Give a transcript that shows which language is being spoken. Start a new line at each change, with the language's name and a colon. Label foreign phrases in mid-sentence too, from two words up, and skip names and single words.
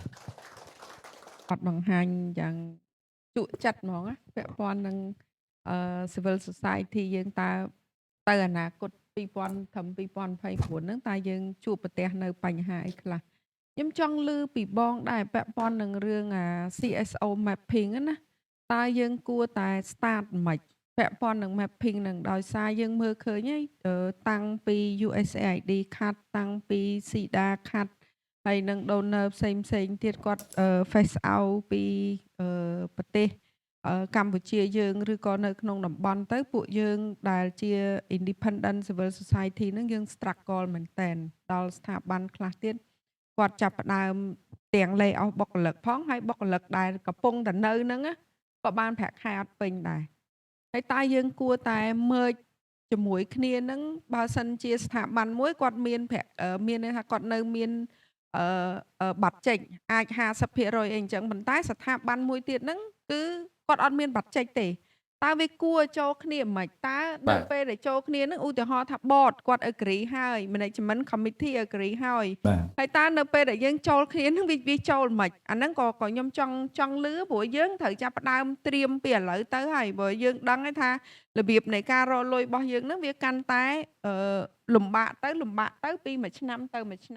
Khmer: អត់បង្ហាញយ៉ាងជក់ចិត្តហ្មងណាពាក់ព័ន្ធនឹង
English: civil society
Khmer: យើងតើទៅអនាគត2000ត្រឹម2029ហ្នឹងតើយើងជួបប្រទះនៅបញ្ហាអីខ្លះខ្ញុំចង់ឮពីបងដែរពាក់ព័ន្ធនឹងរឿង
English: CSO mapping
Khmer: ណាតើយើងគួរតែ start មិនពាក់ព័ន្ធនឹង mapping នឹងដោយ សារយើងមើលឃើញហើយតាំងពី USAID ខាត់តាំងពី SIDA ខាត់ហើយនឹង donor ផ្សេងទៀតគាត់
English: face out
Khmer: ពីប្រទេសកម្ពុជាយើងឬក៏នៅក្នុងតំបន់ទៅពួកយើងដែលជា
English: independent civil society
Khmer: ហ្នឹង យើង struggle មែនតែនដល់ស្ថាប័នខ្លះទៀតគាត់ចាប់ផ្ដើមទាំង
English: lay off
Khmer: បុគ្គលិកផងហើយបុគ្គលិកដែលកំពុងតែនៅហ្នឹងក៏បានប្រាក់ខែអត់ពេញ ដែរហើយតើយើងគួរតែ merge ជាមួយគ្នាហ្នឹងបើសិនជាស្ថាប័នមួយគាត់មានមានថាគាត់នៅមានបា ត់ចេញអាច 50% អីអញ្ចឹងប៉ុន្តែស្ថាប័នមួយទៀតហ្នឹងគឺគាត់អត់មានបាត់ចេញទេតើវាគួរចូលគ្នាមិនតើនៅពេលដែលចូលគ្នាហ្នឹងឧទាហរណ៍ថា board គាត់ agree ហើយ
English: management committee agree
Khmer: ហើយតើនៅពេលដែលយើងចូលគ្នាហ្នឹងវាចូលមិនអាហ្នឹងក៏ខ្ញុំចង់លឺព្រោះយើងត្រូវចាប់ផ្ដើមត្រៀមពីឥឡូវទៅហើយព្រោះយើងដឹងហើយថារបៀបនៃការរកលុយរបស់យើងហ្នឹងវាកាន់តែលំបាកទៅពីមួយឆ្នាំទៅមួយឆ្នាំ